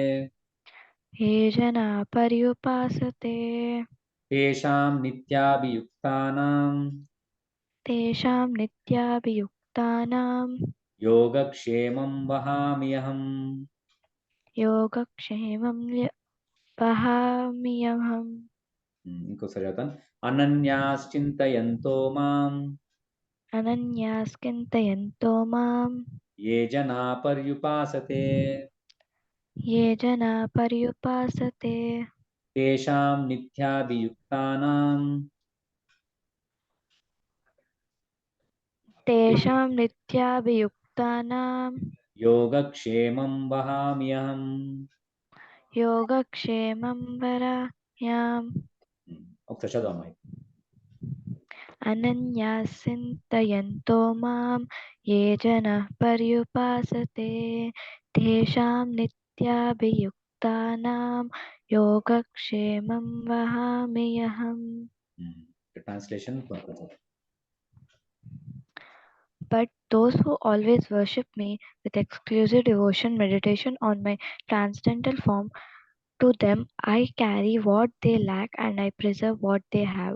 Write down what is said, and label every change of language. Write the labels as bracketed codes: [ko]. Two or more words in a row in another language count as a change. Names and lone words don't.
[sa] తేషాం నిత్యాభియుక్తానాం యోగక్షేమం వహామ్యహం. [te] ఇంకోసారి చదువుతాను. [sa] అనన్యాశ్చింతయంతో మాం. ఏ జనా పర్యుపాసతే. తేషాం నిత్యాభియుక్తానాం योगक्षेमं वहाम्यहम्. योगक्षेमं वराम्यहम्. [te] ఒకసారి చదవమ్మా. [sa] अनन्याश्चिन्तयन्तो मां ये जनाः पर्युपासते तेषां नित्याभियुक्तानां योगक्षेमं वहाम्यहम्. [en] Translation. But those who always worship me with exclusive devotion, meditation on my transcendental form, to them I carry what they lack and I preserve what they have.